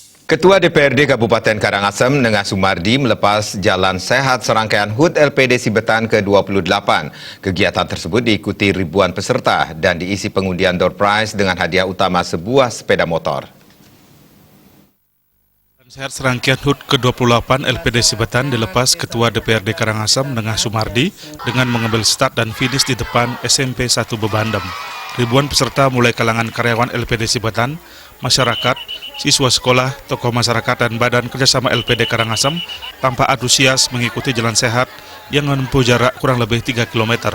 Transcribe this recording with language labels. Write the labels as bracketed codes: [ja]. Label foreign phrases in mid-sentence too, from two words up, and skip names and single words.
[id] Ketua DPRD Kabupaten Karangasem, Nengah Sumardi, melepas jalan sehat serangkaian HUT LPD Sibetan ke-28. Kegiatan tersebut diikuti ribuan peserta dan diisi pengundian [en] door prize [id] dengan hadiah utama sebuah sepeda motor. Sehat serangkaian HUT ke-28 LPD Sibetan dilepas Ketua DPRD Karangasem, Nengah Sumardi, dengan mengambil start dan finish di depan SMP 1 Bebandem. Ribuan peserta mulai kalangan karyawan LPD Sibetan, masyarakat, siswa sekolah, tokoh masyarakat, dan Badan Kerjasama LPD Karangasem tampak antusias mengikuti jalan sehat yang menempuh jarak kurang lebih 3 km.